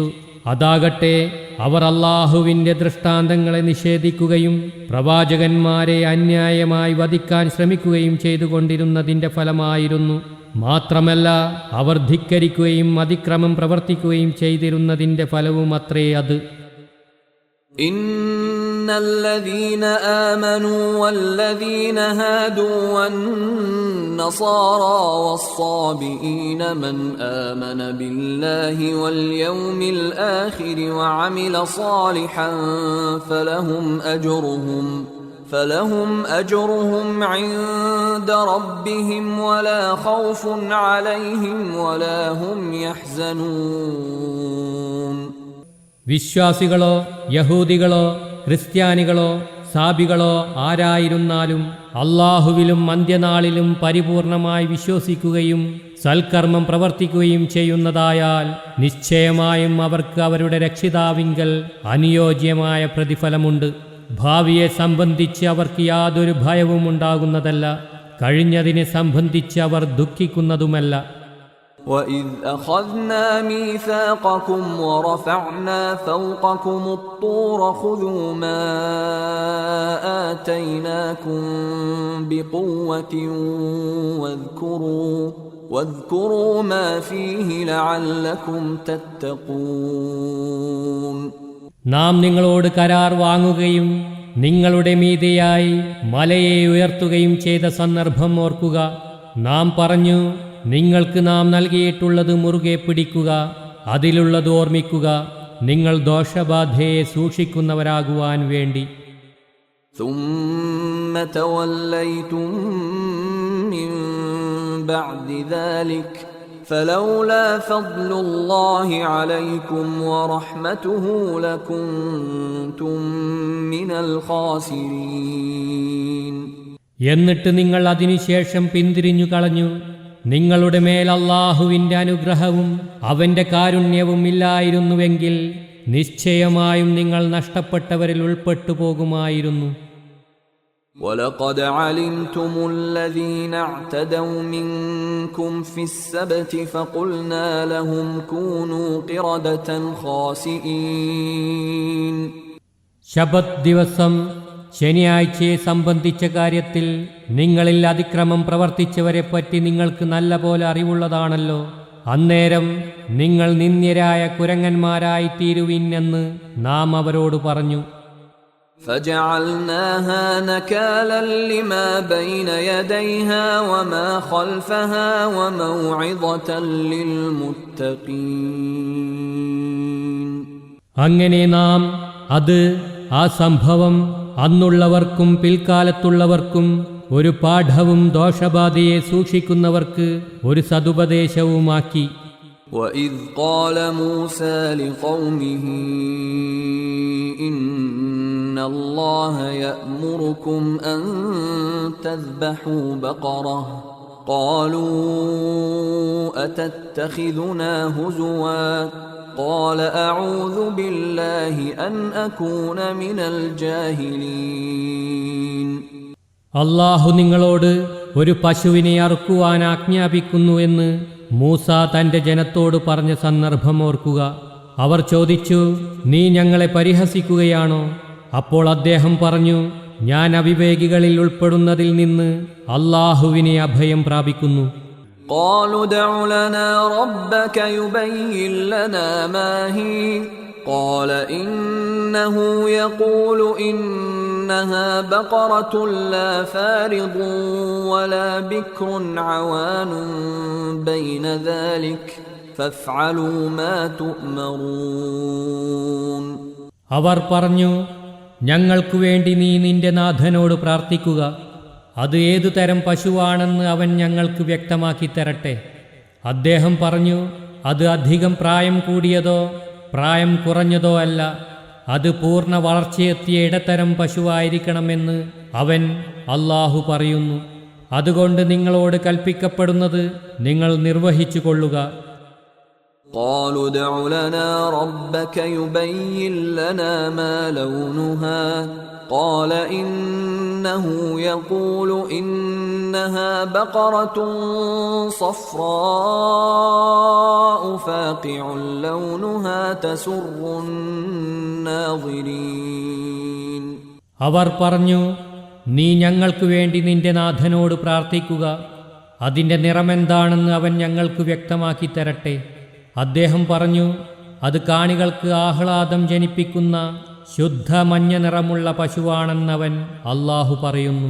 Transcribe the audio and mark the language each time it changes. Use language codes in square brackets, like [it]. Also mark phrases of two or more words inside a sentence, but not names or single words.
[ml] അതാകട്ടെ, അവർ അല്ലാഹുവിൻ്റെ ദൃഷ്ടാന്തങ്ങളെ നിഷേധിക്കുകയും പ്രവാചകന്മാരെ അന്യായമായി വധിക്കാൻ ശ്രമിക്കുകയും ചെയ്തുകൊണ്ടിരുന്നതിൻ്റെ ഫലമായിരുന്നു. മാത്രമല്ല, അവർ ധിക്കരിക്കുകയും അതിക്രമം പ്രവർത്തിക്കുകയും ചെയ്തിരുന്നതിൻ്റെ ഫലവും അത്രേ അത്. [ar] إن الذين آمنوا والذين هادوا والنصارى والصابئين من آمن بالله واليوم الآخر وعمل صالحا فلهم أجرهم عند ربهم ولا خوف عليهم ولا هم يحزنون. [ml] വിശ്വാസികളോ യഹൂദികളോ ക്രിസ്ത്യാനികളോ സാബികളോ ആരായിരുന്നാലും അല്ലാഹുവിലും അന്ത്യനാളിലും പരിപൂർണമായി വിശ്വസിക്കുകയും സൽക്കർമ്മം പ്രവർത്തിക്കുകയും ചെയ്യുന്നതായാൽ നിശ്ചയമായും അവർക്ക് അവരുടെ രക്ഷിതാവിങ്കൽ അനുയോജ്യമായ പ്രതിഫലമുണ്ട്. ഭാവിയെ സംബന്ധിച്ച് അവർക്ക് യാതൊരു ഭയവും ഉണ്ടാകുന്നതല്ല. കഴിഞ്ഞതിനെ സംബന്ധിച്ച് അവർ ദുഃഖിക്കുന്നതുമല്ല. [ar] وَإِذْ أَخَذْنَا مِيثَاقَكُمْ وَرَفَعْنَا فَوْقَكُمُ الطُّورَ خُذُوا مَا آتَيْنَاكُمْ بِقُوَّةٍ وَاذْكُرُوا مَا فِيهِ لَعَلَّكُمْ تَتَّقُونَ. [ml] നാം നിങ്ങളോട് കരാർ വാങ്ങുകയും നിങ്ങളുടെ മീതെയായി മലയെ ഉയർത്തുകയും ചെയ്ത സന്ദർഭം ഓർക്കുക. നാം പറഞ്ഞു, നിങ്ങൾക്ക് നാം നൽകിയിട്ടുള്ളത് മുറുകെ പിടിക്കുക, അതിലുള്ളത് ഓർമ്മിക്കുക, നിങ്ങൾ ദോഷബാധയെ സൂക്ഷിക്കുന്നവരാകുവാൻ വേണ്ടി. [ar] ثم توليتم من بعد ذلك فلولا فضل الله عليكم ورحمته لكنتم من الخاسرين. [ml] എന്നിട്ട് നിങ്ങൾ അതിനുശേഷം പിന്തിരിഞ്ഞു കളഞ്ഞു. നിങ്ങളുടെ മേൽ അല്ലാഹുവിൻ്റെ അനുഗ്രഹവും അവൻ്റെ കാരുണ്യവും ഇല്ലായിരുന്നുവെങ്കിൽ നിശ്ചയമായും നിങ്ങൾ നഷ്ടപ്പെട്ടവരിൽ ഉൾപ്പെട്ടു പോകുമായിരുന്നു. [ar] وَلَقَدْ عَلِمْتُمُ الَّذِينَ اعْتَدَوْا مِنكُمْ فِي السَّبْتِ فَقُلْنَا لَهُمْ كُونُوا قِرَدَةً خَاسِئِينَ. [ml] ശബത്ത് ദിവസം ശനിയാഴ്ചയെ സംബന്ധിച്ച കാര്യത്തിൽ നിങ്ങളിൽ അതിക്രമം പ്രവർത്തിച്ചവരെപ്പറ്റി നിങ്ങൾക്ക് നല്ല പോലെ അറിവുള്ളതാണല്ലോ. അന്നേരം നിങ്ങൾ നിന്ദ്യരായ കുരങ്ങന്മാരായി തീരുവിൻ എന്ന് നാം അവരോട് പറഞ്ഞു. [ar] فَجَعَلْنَاهَا نَكَالًا لِمَا بَيْنَ يَدَيْهَا وَمَا خَلْفَهَا وَمَوْعِظَةً لِلْمُتَّقِينَ. [ml] അങ്ങനെ നാം ആ സംഭവം അന്നുള്ളവർക്കും പിൽക്കാലത്തുള്ളവർക്കും ഒരു പാഠവും ദോഷബാധയെ സൂക്ഷിക്കുന്നവർക്ക് ഒരു സതുപദേശവുമാക്കി. [ar] وَإِذْ قَالَ مُوسَى لِقَوْمِهِ إِنَّ اللَّهَ يَأْمُرُكُمْ أَن تَذْبَحُوا بَقَرَةً قَالُوا أَتَتَّخِذُنَا هُزُوًا قَالَ أَعُوذُ بِاللَّهِ أَنْ أَكُونَ مِنَ الْجَاهِلِينَ. [ml] അല്ലാഹു നിങ്ങളോട് ഒരു പശുവിനെ അറുക്കുവാൻ ആജ്ഞാപിക്കുന്നു എന്ന് മൂസ തൻ്റെ ജനത്തോട് പറഞ്ഞ സന്ദർഭം ഓർക്കുക. അവർ ചോദിച്ചു, നീ ഞങ്ങളെ പരിഹസിക്കുകയാണോ? അപ്പോൾ അദ്ദേഹം പറഞ്ഞു, ഞാൻ അവിവേകികളിൽ ഉൾപ്പെടുന്നതിൽ നിന്ന് അല്ലാഹുവിനെ അഭയം പ്രാപിക്കുന്നു. [ar] قالوا ادع لنا ربك يبين لنا ما هي قال إنه يقول إنها بقرة لا فارض ولا بكر عوان بين ذلك فافعلوا ما تؤمرون. [ml] അവർ പറഞ്ഞു, ഞങ്ങൾക്കു വേണ്ടി നീ നിന്റെ നാഥനോട് പ്രാർത്ഥിക്കുക. അത് ഏതു തരം പശുവാണെന്ന് അവൻ ഞങ്ങൾക്ക് വ്യക്തമാക്കി തരട്ടെ. അദ്ദേഹം പറഞ്ഞു, അത് അധികം പ്രായം കൂടിയതോ പ്രായം കുറഞ്ഞതോ അല്ല, അത് പൂർണ്ണ വളർച്ചയെത്തിയ ഇടത്തരം പശുവായിരിക്കണമെന്ന് അവൻ അല്ലാഹു പറയുന്നു. അതുകൊണ്ട് നിങ്ങളോട് കൽപ്പിക്കപ്പെടുന്നത് നിങ്ങൾ നിർവഹിച്ചു കൊള്ളുക. [ar] قالوا ادع لنا ربك يبين لنا ما لونها قال إنه يقول إنها بقرة صفراء فاقع لونها تسر الناظرين. [ml] അവർ പറഞ്ഞു, നീ ഞങ്ങൾക്ക് വേണ്ടി നിന്റെ നാഥനോട് പ്രാർത്ഥിക്കുക. അതിൻ്റെ നിറമെന്താണെന്ന് അവൻ ഞങ്ങൾക്ക് വ്യക്തമാക്കി തരട്ടെ. അദ്ദേഹം പറഞ്ഞു, അത് കാണികൾക്ക് ആഹ്ലാദം ജനിപ്പിക്കുന്ന ശുദ്ധ മഞ്ഞ നിറമുള്ള പശുവാണെന്നവൻ അല്ലാഹു പറയുന്നു.